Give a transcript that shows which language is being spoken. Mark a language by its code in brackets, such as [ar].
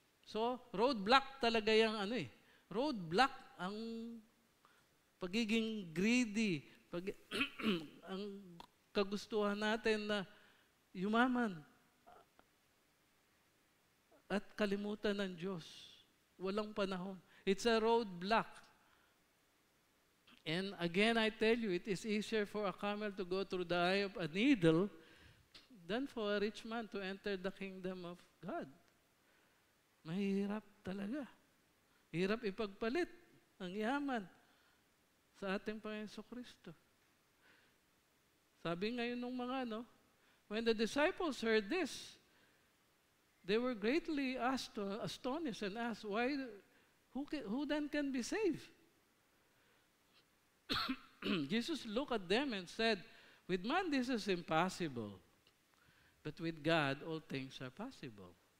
[tl] So, roadblock talaga yung roadblock ang pagiging greedy, ang kagustuhan natin na yumaman at kalimutan ng Diyos. Walang panahon. [en] It's a roadblock. And again, I tell you, it is easier for a camel to go through the eye of a needle than for a rich man to enter the kingdom of God. [tl] Mahirap talaga. Hirap ipagpalit ang yaman sa ating Panginoon Kristo. Sabi ngayon ng mga [en] when the disciples heard this, they were greatly astonished and asked, who then can be saved? Jesus looked at them and said, with man this is impossible, but with God all things are possible.